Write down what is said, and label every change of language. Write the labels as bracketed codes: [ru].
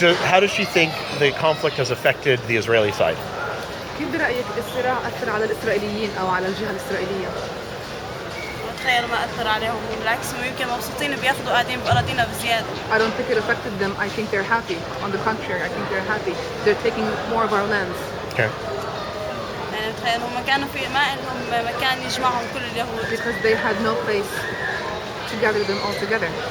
[en] How does she think the conflict has affected the Israeli side? [ar] كيف برأيك الصراع أثر على الإسرائيليين أو على الجهة الإسرائيلية؟ بتخيل ما اثر عليهم بالعكس يمكن مبسوطين بياخذوا قاعدين باراضينا بزياده. [en] I don't think it affected them. I think they're happy. On the contrary, I think they're happy. They're taking more of our lands. Okay. [ar] يعني بتخيل هم كانوا في ما لهم مكان يجمعهم كل اليهود. [en] Because they had no place to gather them all together.